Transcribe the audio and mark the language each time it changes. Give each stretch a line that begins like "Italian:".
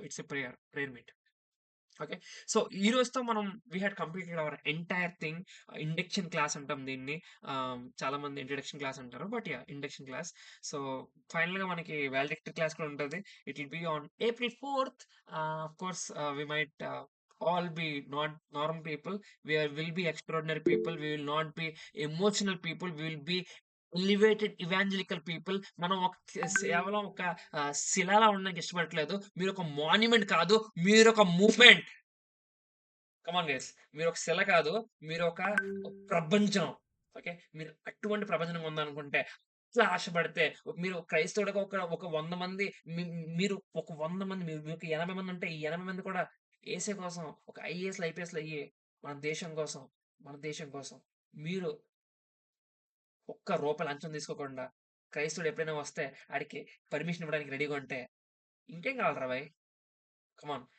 English: It's a prayer meet. Okay. So,
Telugu: ఈ రోజుతో మనం
English: We had completed our entire thing.
Telugu: Induction class అంటాం దీన్ని. చాలామంది ఇంట్రడక్షన్ క్లాస్ అంటారు. But yeah! Induction class. So, ఫైనల్‌గా మనకి వాలిడిక్టరీ క్లాస్ కూడా ఉంటది.
English: It will be on April 4th. Of course we might all be not normal people. Will be extraordinary people. We will not be emotional people. We will be elevated evangelical people.
Telugu: మనం ఒక కేవలం ఒక శిలలా ఉండడానికి ఇష్టపడట్లేదు. మీరొక monument కాదు. మీరొక movement.
English: Come on guys.
Telugu: మీరొక శిల కాదు. మీరొక ప్రపంచం. ఓకే. మీరు అటువంటి ప్రపంచం ఉందనుకుంటే, అట్లా ఆశపడితే మీరు క్రైస్తవుడిగా ఒక 100 మంది మీ మీరు ఒక 100 మంది మీకు 80 మంది ఉంటే, ఈ 80 మంది కూడా యేసే కోసం ఒక ఐఏఎస్‌లు, ఐపీఎస్‌లు అయ్యి మన దేశం కోసం మీరు ఒక్క రూపాయి లంచం తీసుకోకుండా క్రైస్తవుడు ఎప్పుడైనా వస్తే ఆడికి పర్మిషన్ ఇవ్వడానికి రెడీగా ఉంటే ఇంకేం కావాలిరా భాయ్. కమాన్.